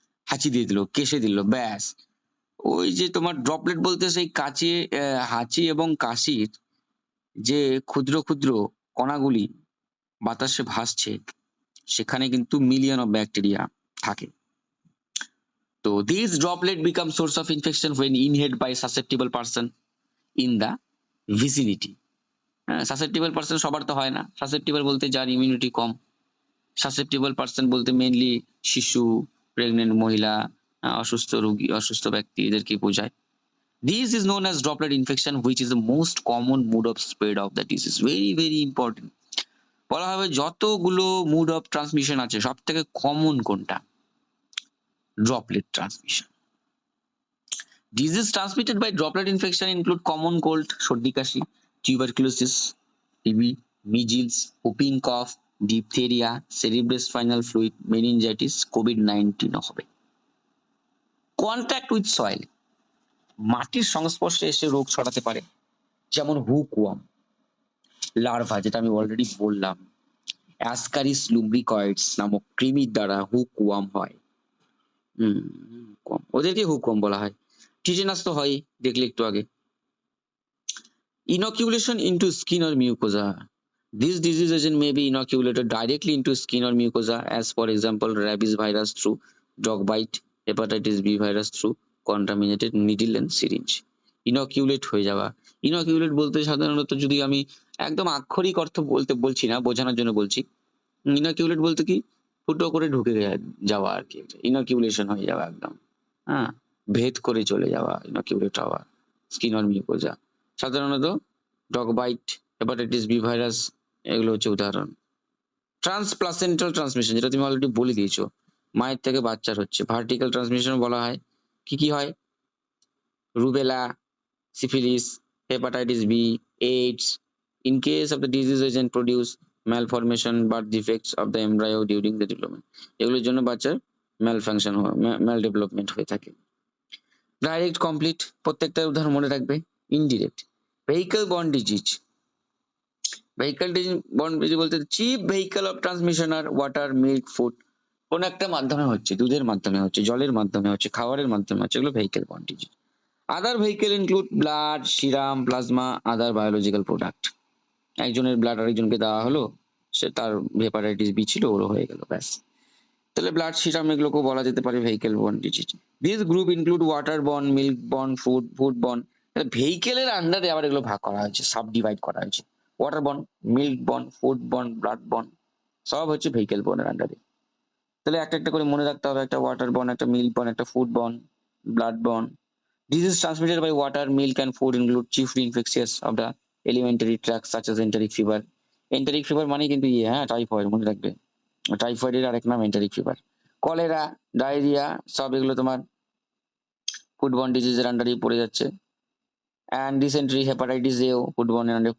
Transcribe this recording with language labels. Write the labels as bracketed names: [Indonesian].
[Bangla] হাঁচি দিয়ে দিল, কেশে দিল, ব্যাস ওই যে তোমার ড্রপলেট বলতে সেই হাঁচি এবং কাশির যে ক্ষুদ্র ক্ষুদ্র কণাগুলি বাতাসে ভাসছে, সেখানে কিন্তু মিলিয়ন অফ ব্যাকটেরিয়া থাকে। [English] তো these droplet become source of infection when inhaled by susceptible person in the vicinity. [Bangla] Susceptible person সবার তো হয় না, সাসেপ্টিবল বলতে যার ইমিউনিটি কম, সাসেপ্টিবল পার্সন বলতে মেইনলি শিশু, প্রেগনেন্ট মহিলা, অসুস্থ রোগী, অসুস্থ ব্যক্তি, এদেরকে বোঝায়। [English] This is known as droplet infection, which is the most common mode of spread of the disease. Very very important. [Bangla] বলা হবে যতগুলো মোড অফ ট্রান্সমিশন আছে সব থেকে কমন কোনটা? [English] Droplet transmission. Disease transmitted by droplet infection include common cold, [Bangla] সর্দি কাশি, [English] tuberculosis, TB, measles, whooping cough, diphtheria, cerebrospinal fluid, meningitis, COVID-19 হবে। Contact with soil, [Bangla] মাটির সংস্পর্শে এসে রোগ ছড়াতে পারে, যেমন হুকওয়ার্ম লার্ভা, যেটা আমি অলরেডি বললাম, অ্যাসকারিস লুব্রিকয়েডস নামক কৃমির দ্বারা হুকওয়ার্ম হয়। ওদেরকে হুকওয়ার্ম বলা হয়। টিটেনাস তো হয়, দেখলে একটু আগে। [English] Inoculation into skin or mucosa. This disease agent may be inoculated directly into skin or mucosa, as for example rabies virus through dog bite, hepatitis B virus through contaminated needle and syringe. [Bangla] ইনকিউলেট হয়ে যাওয়া, ইনকিউলেট বলতে সাধারণত, যদি আমি একদম আক্ষরিক অর্থ বলছি না, বোঝানোর জন্য বলছি, ইনকিউলেট বলতে কি, ফুটো করে ঢুকে যাওয়া আর কি, ইনকিউলেশন হয়ে যাওয়া একদম, হ্যাঁ, ভেদ করে চলে যাওয়া, ইনকিউলেট হওয়া, স্কিন অর মিউকোজা। সাধারণত dog bite, hepatitis B virus, এগুলো হচ্ছে উদাহরণ। ট্রান্সপ্লাসেন্টাল ট্রান্সমিশন, যেটা তুমি অলরেডি বলে দিয়েছো, মায়ের থেকে বাচ্চার হচ্ছে। ভার্টিক্যাল ট্রান্সমিশন বলা হয়, কি হয়, rubella, syphilis, hepatitis B, AIDS. [English] In case of the disease agent produce malformation, birth defects of the embryo during the development. [Bangla] এগুলোর জন্য বাচ্চার malfunction হয়, maldevelopment হয়ে থাকে। ডাইরেক্ট, কমপ্লিট, প্রত্যেকটার উদাহরণ মনে রাখবে। Indirect, vehicle borne disease, vehicle borne disease বলতে chip vehicle of transmission আর water, milk, food, কোন একটা মাধ্যমে হচ্ছে, দুধের মাধ্যমে হচ্ছে, জলের মাধ্যমে হচ্ছে, খাবারের মাধ্যমে হচ্ছে, এগুলো vehicle borne disease। [English] Other vehicle include blood, serum, plasma, other biological product. [Bangla] একজনের ব্লাড আরেকজনকে দেওয়া হলো, সে তার হেপাটাইটিস বি ছিল, ওরও হয়ে গেল, ব্যাস। তাহলে ব্লাড, সিরাম এগুলোকেও বলা যেতে পারে vehicle borne disease. [English] This group include water borne, milk borne, food borne. [Bangla] ভেহিকেলের আন্ডারে আবার এগুলো ভাগ করা হয়েছে, সাব ডিভাইড করা হয়েছে। Water born, milk born, food born, blood born, সব হচ্ছে ভেহিকেল বর্নের আন্ডারে। তাহলে একটা একটা করে মনে রাখতে হবে, একটা ওয়াটার বর্ন, একটা মিল্ক বর্ন, একটা food born, blood born. [English] Diseases transmitted by water, milk, and food include chiefly infectious of the alimentary tract such as enteric fever. [Bangla] Enteric fever মানে কিন্তু হ্যাঁ, টাইফয়েড, মনে রাখবে। টাইফয়েডের আরেক নাম এন্টারিক ফিভার। কলেরা, ডায়রিয়া, সব এগুলো তোমার ফুডবর্ন ডিজিজের আন্ডারেই পড়ে যাচ্ছে। অ্যান্ড ডিসেন্ট্রি, হেপাটাইটিস এও ফুডবর্নের আন্ডারে।